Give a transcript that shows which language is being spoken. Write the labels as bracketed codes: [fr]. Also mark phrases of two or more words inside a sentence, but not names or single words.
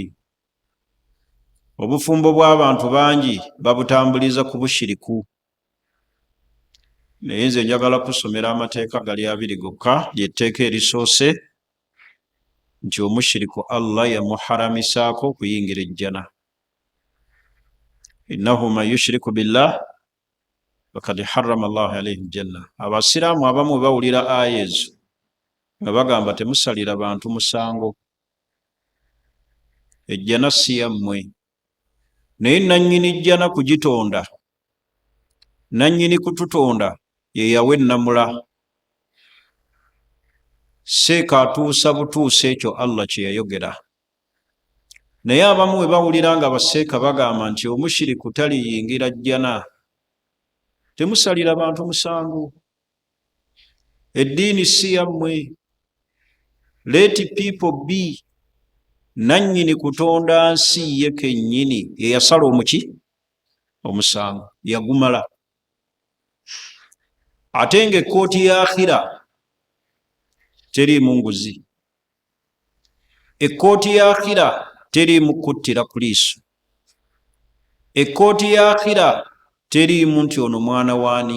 [lg] Obufumbo bw'abantu bangi babutambuliza ku bushiriku. Naye nze njagala kusomera amateeka gali 2 gokka, ly'etteeka erisoose nti omushiriku Allah yamuharamisaako okuyingira ejjana. [ar] إنه من يشرك بالله فقد حرم الله عليه الجنة. [lg] Abasiraamu abamu bawulira aya ezo nga bagamba temusalira bantu musango, ejjana si yammwe. Naye nannyini jjana kugitonda, nannyini kututonda ye yawa ennamula. Seeka atuusa butuusa ekyo Allah kye yayogera. Naye abamu bwe bawulira nga baseeka bagamba nti omushiriku taliyingira jjana, temusalira bantu musango, eddiini si yammwe. [en] Let people be. [lg] Nannyini kutonda nsi ye kennyini ye yasala omuki? omusango yagumala. Ate ng'ekkooti ya akhira teriimu nguzi, ekkooti ya akhira teriimu kuttira ku liiso, ekkooti ya akhira teriimu nti ono mwana waani.